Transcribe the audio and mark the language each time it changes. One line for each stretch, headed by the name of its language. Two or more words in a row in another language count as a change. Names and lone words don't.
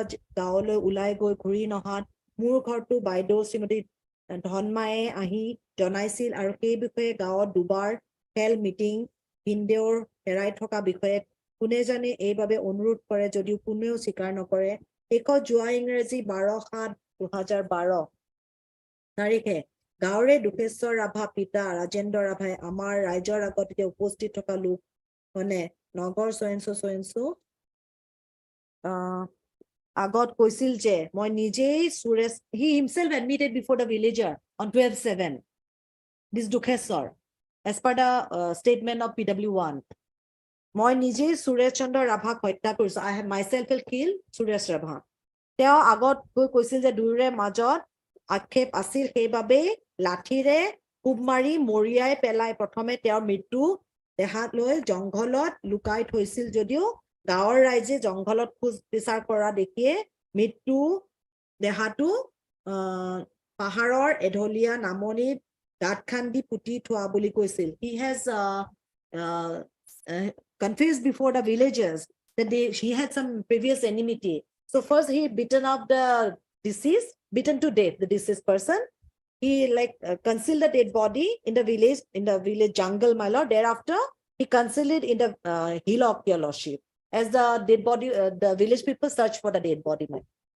Assamese: গাঁৱলৈ ওলাই গৈ ঘূৰি নহাত মোৰ ঘৰটো বাইদেউ শ্ৰীমতী ধনমায়ে আহি জনাইছিল আৰু সেই বিষয়ে গাঁৱত দুবাৰ খেল মিটিং ভিনদেউৰ হেৰাই থকা বিষয়ে কোনে জানে এইভাবে অনুৰোধ কৰে যদিও কোনেও স্বীকাৰ নকৰে শেষত যোৱা ইংৰাজী 12/7/2012 তাৰিখে গাঁৱৰে দুখেশ্বৰ ৰাভা পিতা ৰাজেন্দ্ৰ ৰাভাই আমাৰ ৰাইজৰ আগত উপস্থিত থকা লোক মানে নগৰ সয়নসো আগত কৈছিল যে মই নিজেই সুৰেশ
English: he himself admitted before the villager on 12/7 this দুখেশ্বৰ as per the statement of PW1
Assamese: মই নিজেই সুৰেশ চন্দ্ৰ ৰাভাক হত্যা কৰিছো
English: I have myself will kill
Assamese: সুৰেশ ৰাভা তেওঁ আগত কৈছিল যে দুয়োৰে মাজত আক্ষেপ আছিল সেইবাবে লাঠিৰে কোব মাৰি মৰিয়াই পেলাই প্ৰথমে তেওঁৰ মৃত্যু দেহাত লৈ জংঘলত লুকাই থৈছিল যদিও গাঁৱৰ ৰাইজে জংঘলত খোজ বিচাৰ কৰা দেখিয়ে মৃত্যু দেহাটো পাহাৰৰ এঢলীয়া নামনিত গাঁত খান্দি পুতি থোৱা বুলি কৈছিল
English: he has confessed before the villagers that she had some previous enmity so first he beaten up the deceased beaten to death the deceased person he concealed the dead body in the village jungle my lord thereafter he concealed it in the hillock your lordship as the dead body the village people search for the dead body my